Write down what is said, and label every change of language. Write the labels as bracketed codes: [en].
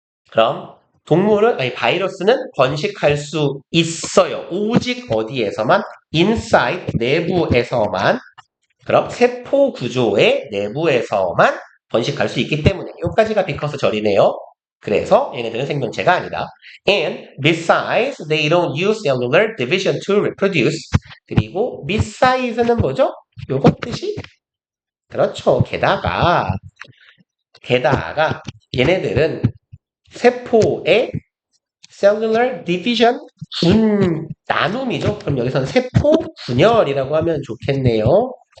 [ko] 그럼 동물은 아니 바이러스는 번식할 수 있어요. 오직 어디에서만? inside 내부에서만. 그럼 세포 구조의 내부에서만 번식할 수 있기 때문에 여기까지가 비커스 절이네요. 그래서 얘네들은 생명체가 아니다. [en] And besides, they don't use cellular division to reproduce. [ko] 그리고 besides는 뭐죠? 요것 뜻이? 그렇죠. 게다가 얘네들은 세포의 [en] cellular division [ko] 나눔이죠. 그럼 여기서는 세포 분열이라고 하면 좋겠네요.